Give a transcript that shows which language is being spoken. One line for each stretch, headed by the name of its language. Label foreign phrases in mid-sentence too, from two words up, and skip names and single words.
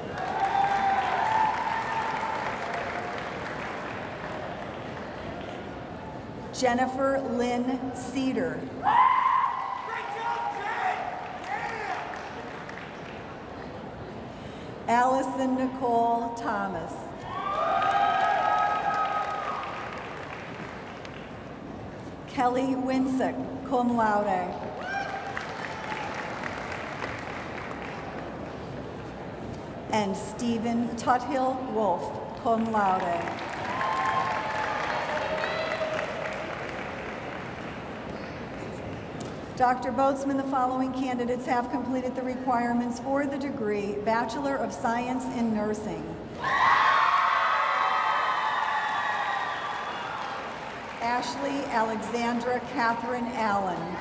English: Jennifer Lynn Cedar. Allison Nicole Thomas. Kelly Winsick,
Latin: cum laude.
English: And Stephen Tuthill Wolf,
Latin: cum laude.
English: Dr. Boatsman, the following candidates have completed the requirements for the degree Bachelor of Science in Nursing. Ashley Alexandra Catherine Allen.